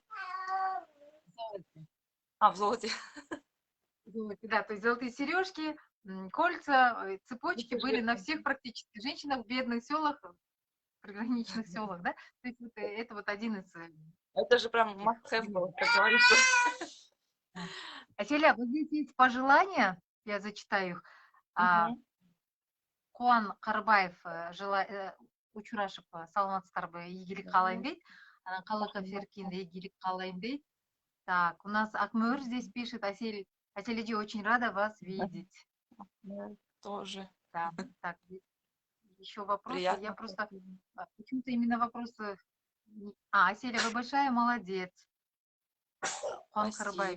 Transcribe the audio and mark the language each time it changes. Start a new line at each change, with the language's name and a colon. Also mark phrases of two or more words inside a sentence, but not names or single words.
Russian: В золоте. А, в золоте. Золоте, да, то есть золотые сережки, кольца, цепочки Это были же, на всех практически женщинах в бедных селах, приграничных селах, да. То есть это вот один из это же прям таких
English: must have
Russian: примеров. был, как говорится. Да. Аселя, вот здесь есть пожелания, я зачитаю их. А, Мгм.
Kyrgyz: Куан Карбаев учурашып саламатсыздарбы, ийгилик каалайм дейт. Анан Калыков Рахмат. Эркин ийгилик каалайм дейт.
Russian: Так, у нас Акмыр здесь пишет: Асель Иди, очень рада вас видеть. Мне тоже Да, так, еще вопросы. Я приятно. просто почему-то именно вопросы. Аселя, вы большая молодец. Куан Карбаев,